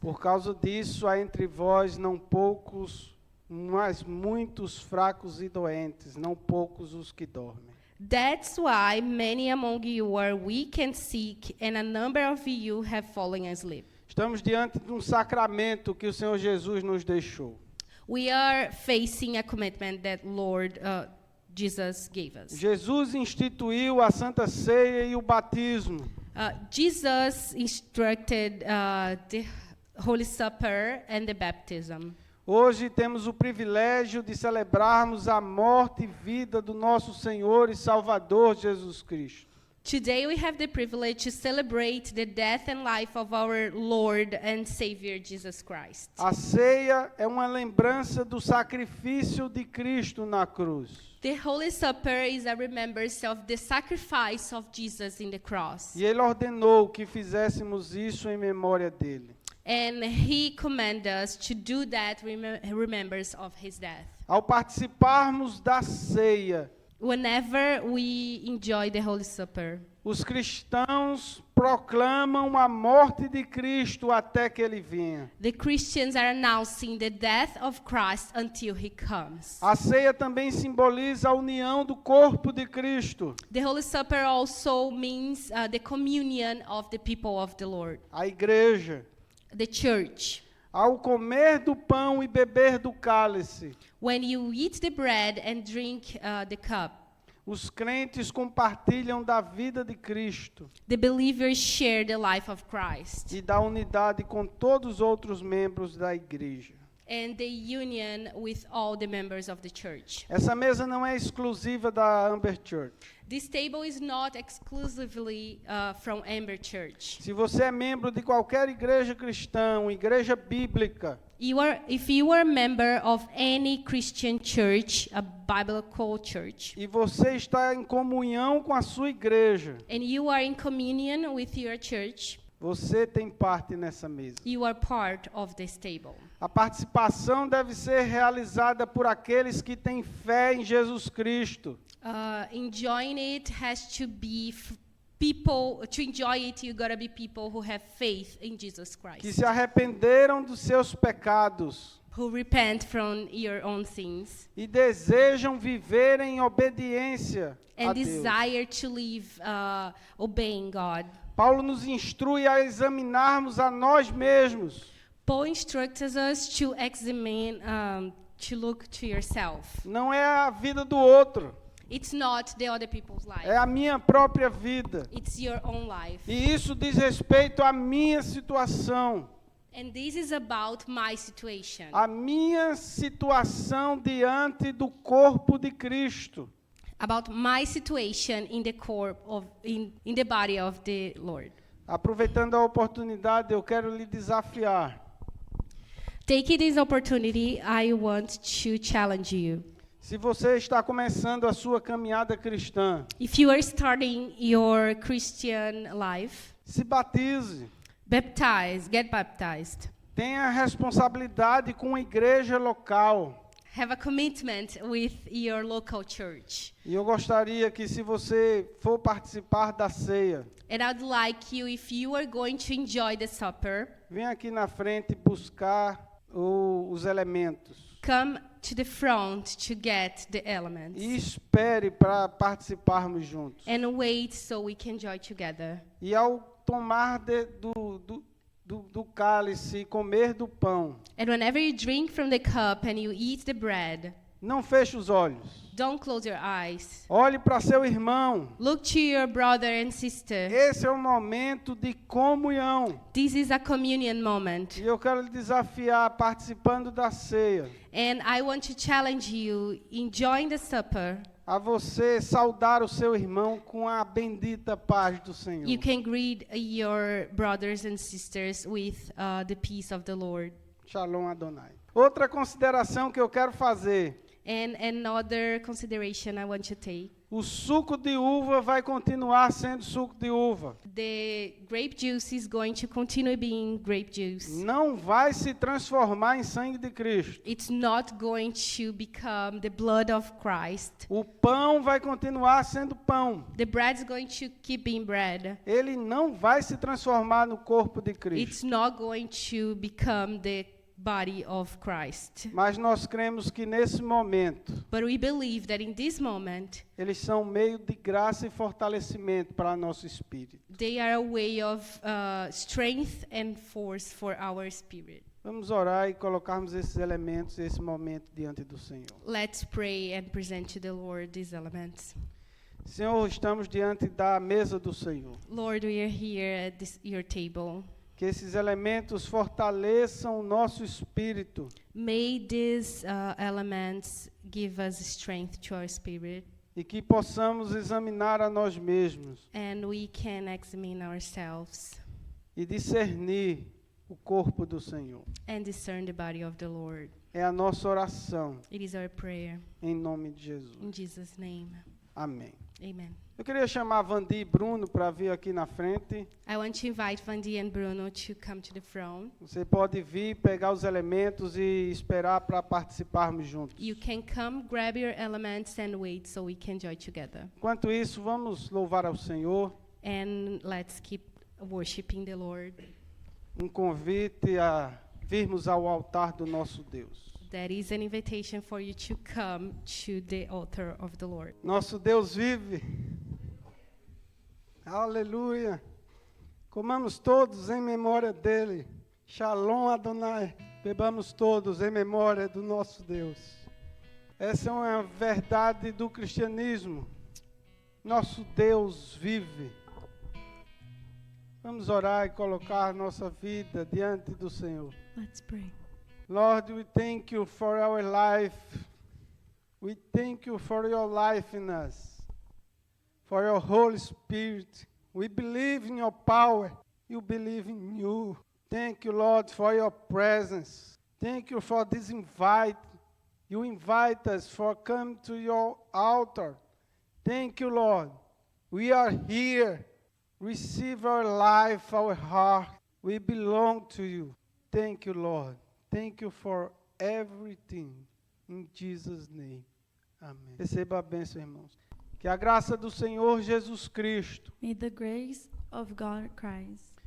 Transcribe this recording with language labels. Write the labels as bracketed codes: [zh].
[pt] Por causa disso, há entre vós não poucos, mas muitos fracos e doentes, não poucos os que dormem. [en] That's why many among you are weak and sick, and a number of you have fallen asleep. [pt] Estamos diante de um sacramento que o Senhor Jesus nos deixou. [en] We are facing a commitment that Lord Jesus gave us. [pt] Jesus instituiu a Santa Ceia e o batismo. [en] Jesus instructed the Holy Supper and the baptism. [pt] Hoje temos o privilégio de celebrarmos a morte e vida do nosso Senhor e Salvador Jesus Cristo. [en] Today we have the privilege to celebrate the death and life of our Lord and Savior Jesus Christ. [pt] A ceia é uma lembrança do sacrifício de Cristo na cruz. [en] The Holy Supper is a remembrance of the sacrifice of Jesus in the cross. [pt] E Ele ordenou que fizéssemos isso em memória dele. [en] And He commanded us to do that remembrance of His death. [pt] Ao participarmos da ceia, [en] Whenever we enjoy the Holy Supper, [pt] os cristãos proclamam a morte de Cristo até que Ele venha. [en] the Christians are announcing the death of Christ until He comes. [pt] A ceia também simboliza a união do corpo de Cristo. [en] The Holy Supper also means the communion of the people of the Lord, [pt] A igreja, [en] the church. [pt] ao comer do pão e beber do cálice, [en] When you eat the bread and drink the cup, [pt] os crentes compartilham da vida de Cristo [en] the believers share the life of Christ [pt] e da unidade com todos os outros membros da igreja. [en] and the union with all the members of the church. [pt] Essa mesa não é exclusiva da Amber Church. [en] This table is not exclusively from Amber Church. [pt] Se você é membro de qualquer igreja cristã, igreja bíblica, [en] If you are a member of any Christian church, a biblical church, [pt] e você está em comunhão com a sua igreja, [en] and you are in communion with your church, [pt] você tem parte nessa mesa. [en] you are part of this table. [pt] A participação deve ser realizada por aqueles que têm fé em Jesus Cristo. [en] Enjoying it has to be people. To enjoy it, you gotta be people who have faith in Jesus [pt] Que [en] Christ, [pt] se arrependeram dos seus pecados [en] who repent from your own sins [pt] e desejam viver em obediência a [en] and [pt] Deus. [en] desire to live obeying God. [pt] Paulo nos instrui a examinarmos a nós mesmos. [en] Paul instructs us to examine, to look to yourself. [pt] Não é a vida do outro, [en] It's not the other people's life. [pt] é a minha própria vida. [en] It's your own life. [pt] E isso diz respeito à minha situação. [en] And this is about my situation. [pt] A minha situação diante do corpo de Cristo. [en] About my situation in the in the body of the Lord. [pt] Aproveitando a oportunidade, eu quero lhe desafiar. [en] Taking this opportunity, I want to challenge you. [pt] Se você está começando a sua caminhada cristã, [en] If you are starting your Christian life, [pt] se batize. [en] get baptized. [pt] Tenha responsabilidade com a igreja local. [en] Have a commitment with your local church. [pt] E eu gostaria que, se você for participar da ceia, [en] And I'd like you, if you are going to enjoy the supper, [pt] venha aqui na frente buscar os elementos. [en] come to the front to get the elements. [pt] E espere para participarmos juntos. [en] And wait so we can enjoy together. [pt] E ao tomar do cálice e comer do pão, [en] And whenever you drink from the cup and you eat the bread, [pt] não feche os olhos. [en] don't close your eyes. [pt] Olhe para seu irmão. [en] Look to your brother and sister. [pt] Esse é um momento de comunhão. [en] This is a communion moment. [pt] E eu quero lhe desafiar, participando da ceia, [en] And I want to challenge you, enjoying the supper, [pt] a você saudar o seu irmão com a bendita paz do Senhor. [en] you can greet your brothers and sisters with the peace of the Lord. [he] Shalom Adonai. [pt] Outra consideração que eu quero fazer. [en] And another consideration I want to take. [pt] O suco de uva vai continuar sendo suco de uva. [en] The grape juice is going to continue being grape juice. [pt] Não vai se transformar em sangue de Cristo. [en] It's not going to become the blood of Christ. [pt] O pão vai continuar sendo pão. [en] The bread is going to keep being bread. [pt] Ele não vai se transformar no corpo de Cristo. [en] It's not going to become the body of Christ. [pt] Mas nós cremos que nesse momento, [en] But we believe that in this moment, [pt] eles são meio de graça e fortalecimento para nosso espírito. [en] they are a way of strength and force for our spirit. [pt] Vamos orar e colocarmos esses elementos, esse momento diante do Senhor. [en] Let's pray and present to the Lord these elements. [pt] Senhor, estamos diante da mesa do Senhor. [en] Lord, we are here at your table. [pt] Que esses elementos fortaleçam o nosso espírito [en] May these elements give us strength to our spirit, [pt] e que possamos examinar a nós mesmos [en] and we can examine ourselves [pt] e discernir o corpo do Senhor. [en] and discern the body of the Lord. [pt] É a nossa oração, [en] It is our prayer. [pt] em nome de Jesus. [en] In Jesus' name, [pt] Amém. [en] amen. [pt] Eu queria chamar Vandi e Bruno para vir aqui na frente. [en] I want to invite Vandi and Bruno to come to the front. [pt] Você pode vir, pegar os elementos e esperar para participarmos juntos. [en] You can come, grab your elements, and wait so we can join together. [pt] Enquanto isso, vamos louvar ao Senhor. [en] And let's keep worshiping the Lord. [pt] Convite a virmos ao altar do nosso Deus. [en] That is an invitation for you to come to the altar of the Lord. [pt] Nosso Deus vive. Aleluia. Comamos todos em memória dele. [he] Shalom Adonai. [pt] Bebamos todos em memória do nosso Deus. Essa é uma verdade do cristianismo. Nosso Deus vive. Vamos orar e colocar nossa vida diante do Senhor. [en] Let's pray. Lord, we thank you for our life. We thank you for your life in us, for your Holy Spirit. We believe in your power. You believe in you. Thank you, Lord, for your presence. Thank you for this invite. You invite us for come to your altar. Thank you, Lord. We are here. Receive our life, our heart. We belong to you. Thank you, Lord. Thank you for everything. In Jesus' name. [pt] Amém. Receba a bênção, irmãos. Que a graça do Senhor Jesus Cristo, [en] May the grace of God Christ,